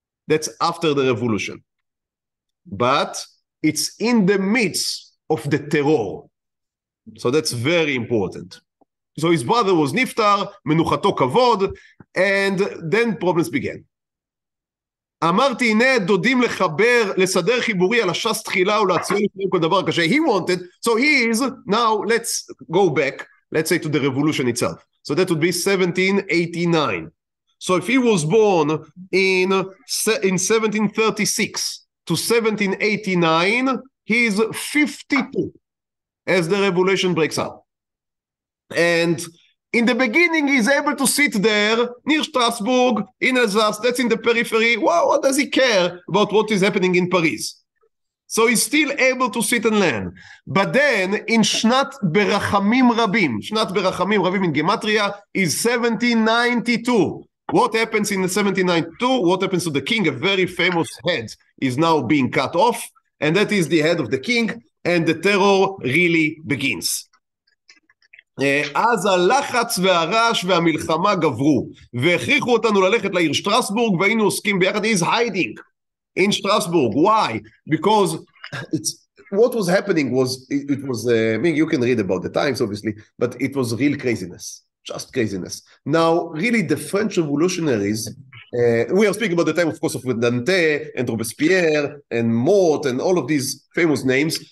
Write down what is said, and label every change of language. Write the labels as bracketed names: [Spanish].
[English] That's after the revolution. But it's in the midst of the terror. So that's very important. So his brother was niftar, מנוחתו כבוד, and then problems began. [Hebrew] אמרתי, הנה דודים לסדר חיבורי על הש"ס תחילה ולהציע לפני כל דבר קשה. [English] He wanted, so he is, now let's go back, let's say to the revolution itself. So that would be 1789. So if he was born in 1736 to 1789, he is 52 as the revolution breaks out. And in the beginning, he's able to sit there near Strasbourg, in Alsace, that's in the periphery. Wow, what does he care about what is happening in Paris? So he's still able to sit and learn. But then, in Shnat Berachamim Rabim, Shnat Berachamim Rabim in Gematria is 1792. What happens in 1792? What happens to the king? A very famous head is now being cut off, and that is the head of the king, and the terror really begins. [Hebrew] אז הלחץ והרעש והמלחמה גברו, והכריחו אותנו ללכת לעיר שטרסבורג, והיינו עוסקים ביחד. [English] He's hiding in Strasbourg. Why? Because what was happening was, it was, I mean, you can read about the times, obviously, but it was real craziness, just craziness. Now, really, the French revolutionaries, we are speaking about the time, of course, of Ventan and Robespierre and Mort and all of these famous names.